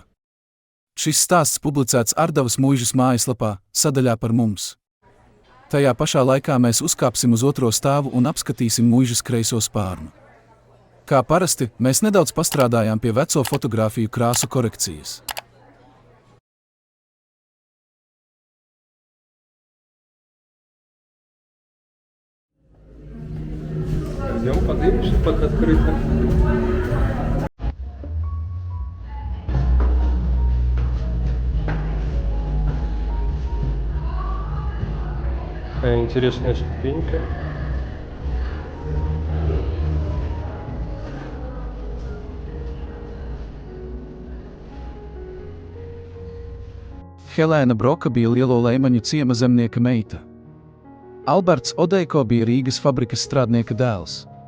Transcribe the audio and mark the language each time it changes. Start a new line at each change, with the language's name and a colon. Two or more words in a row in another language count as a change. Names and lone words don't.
Latvian: Šis stāsts publicēts Ārdavas muižas mājaslapā, sadaļā par mums. Tajā pašā laikā mēs uzkāpsim uz otro stāvu un apskatīsim muižas kreiso spārnu. Kā parasti, mēs nedaudz pastrādājām pie veco fotogrāfiju krāsu korekcijas.
Russian: Идем поднимемся под открыто. Какая интересная ступенька.
Latvian: Helēna Broka bija Lielo Leimaņu ciema zemnieka meita. Alberts Odeiko bija Rīgas fabrikas strādnieka dēls.